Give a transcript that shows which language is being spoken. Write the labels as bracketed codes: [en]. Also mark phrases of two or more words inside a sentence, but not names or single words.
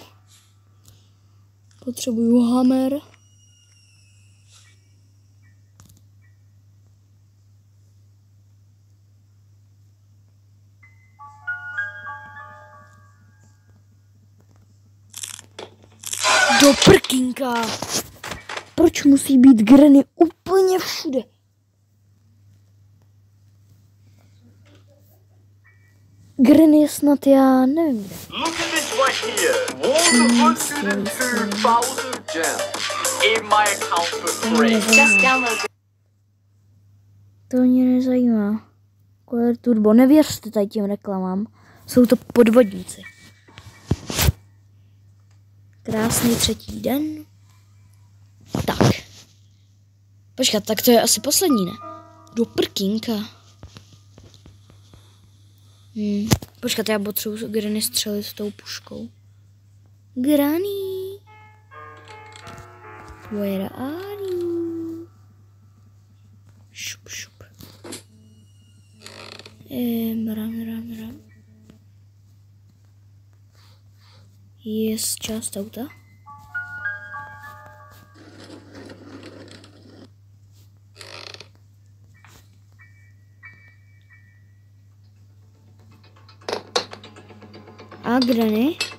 [cs] Potřebuju hammer. Do prkínka! Proč musí být Granny úplně všude? Granny je snad já nevím kde. [en] Look at this right here. 102,000 gems in my account for free. Just download. [cs] To mě nezajímá. Color Turbo. Nevěřte tady těm reklamám. Jsou to podvodníci. Krásný 3. den. Tak. Počkat, tak to je asi poslední, ne? Do prkínka. Počkat, já potřebuji Granny střelit s tou puškou. [en] Granny. Where are you? [cs] Šup, šup. Ram. Je část auta. A Granny?